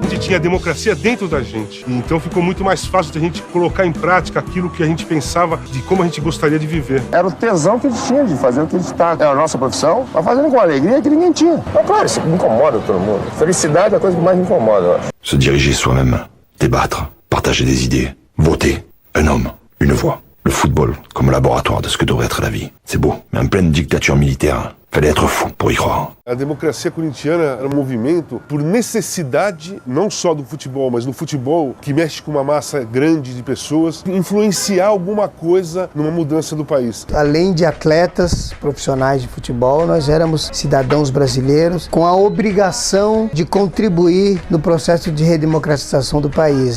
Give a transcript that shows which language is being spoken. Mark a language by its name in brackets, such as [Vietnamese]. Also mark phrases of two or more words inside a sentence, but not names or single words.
[Portuguese] A gente tinha democracia dentro da gente, então ficou muito mais fácil de a gente colocar em prática aquilo que a gente pensava de como a gente gostaria de viver. Era o tesão que a gente tinha de fazer o que a gente está. É a nossa profissão, mas fazendo com alegria que ninguém tinha. Então, claro, isso me incomoda todo mundo. Felicidade é a coisa que mais me incomoda, eu acho. [French] Se diriger soi-même, débattre, partager des idées, voter, un homme, une voix. Le football comme laboratoire de ce que devrait être la vie. C'est beau, mais en pleine dictature militaire, fallait être fou pour y croire. [Portuguese] A democracia corintiana era um movimento por necessidade, não só do futebol, mas no futebol que mexe com uma massa grande de pessoas, influenciar alguma coisa numa mudança do país. Além de atletas profissionais de futebol, nós éramos cidadãos brasileiros com a obrigação de contribuir no processo de redemocratização do país.